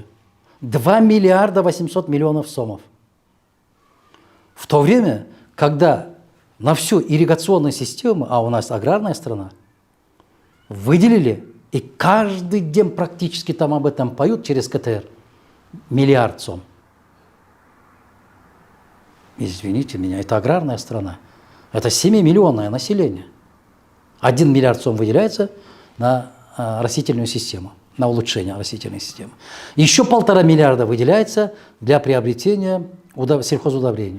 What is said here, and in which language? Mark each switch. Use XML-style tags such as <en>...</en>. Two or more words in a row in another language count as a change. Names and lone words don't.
<ru>2 миллиарда 800 миллионов сомов. В то время, когда на всю ирригационную систему, а у нас аграрная страна, выделили, и каждый день практически там об этом поют через КТР, 1 миллиард сом. Извините меня, это аграрная страна. Это 7-миллионное население. 1 миллиард сом выделяется на растительную систему, на улучшение растительной системы. Еще 1,5 миллиарда выделяется для приобретения сельхозудобрения.</ru>